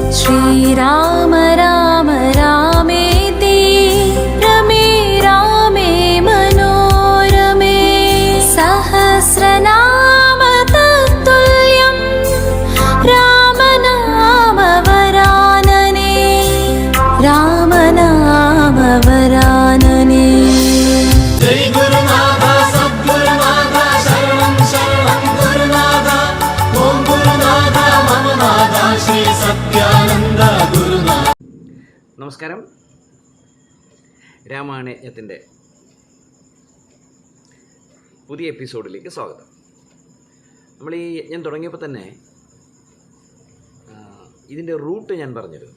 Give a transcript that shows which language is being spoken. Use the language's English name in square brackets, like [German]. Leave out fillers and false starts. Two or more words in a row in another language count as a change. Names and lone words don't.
[Sanskrit] श्रीराम राम रामेति रमे रामे मनोरमे सहस्रनाम तत्तुल्यं रामनामवरानने रामनामवरानने। जय गुरुनाथ सद्गुरुनाथ शरणं शरणं गुरुनाथ ओम गुरुनाथ मम नाथ श्री സത്യാനന്ദ ഗുരുനാഥ. [Malayalam] നമസ്കാരം. രാമായണത്തിൻ്റെ പുതിയ എപ്പിസോഡിലേക്ക് സ്വാഗതം. നമ്മൾ ഈ യജ്ഞം തുടങ്ങിയപ്പോൾ തന്നെ ഇതിൻ്റെ റൂട്ട് ഞാൻ പറഞ്ഞിരുന്നു.